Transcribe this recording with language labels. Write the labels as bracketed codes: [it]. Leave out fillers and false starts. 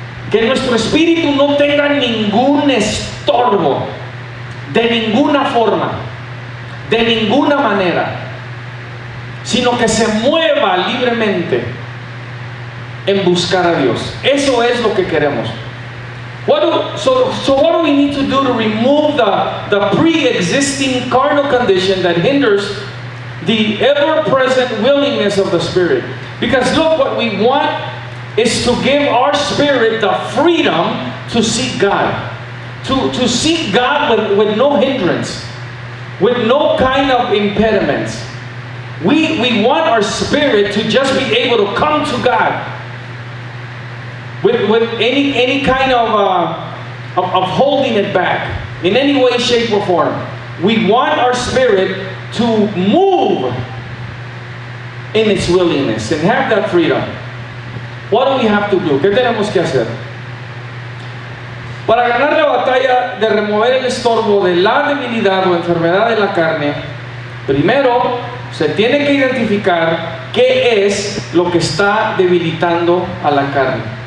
[es] Que nuestro espíritu no tenga ningún estorbo, de ninguna forma, de ninguna manera, sino que se mueva libremente en buscar a Dios. Eso es lo que queremos. [en] So what do we need to do to remove the pre-existing carnal condition that hinders the ever-present willingness of the Spirit? Because look, what we want is to give our spirit the freedom to seek God. To seek God with no hindrance, with no kind of impediments. We want our spirit to just be able to come to God with any kind of holding it back in any way, shape, or form. We want our spirit to move in its willingness and have that freedom. What do we have to do? [es] ¿Qué tenemos que hacer? Para ganar la batalla de remover el estorbo de la debilidad o enfermedad de la carne, primero se tiene que identificar qué es lo que está debilitando a la carne.